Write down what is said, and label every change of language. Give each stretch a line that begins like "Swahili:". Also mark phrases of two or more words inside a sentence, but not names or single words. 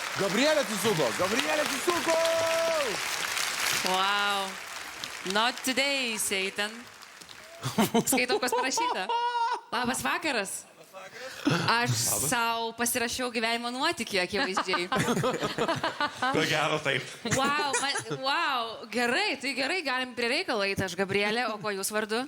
Lithuanian: Gabrielė atsisuko!
English: Wow. Not today, Satan.
Lithuanian: Skaitau, kas parašyta. Labas vakaras. Aš savo pasirašiau gyvenimo nuotykį, akivaizdžiai. Ko gero taip. Wow, gerai, tai gerai, galim prie reikalo eiti. Aš Gabrielė, o ko jūs vardu?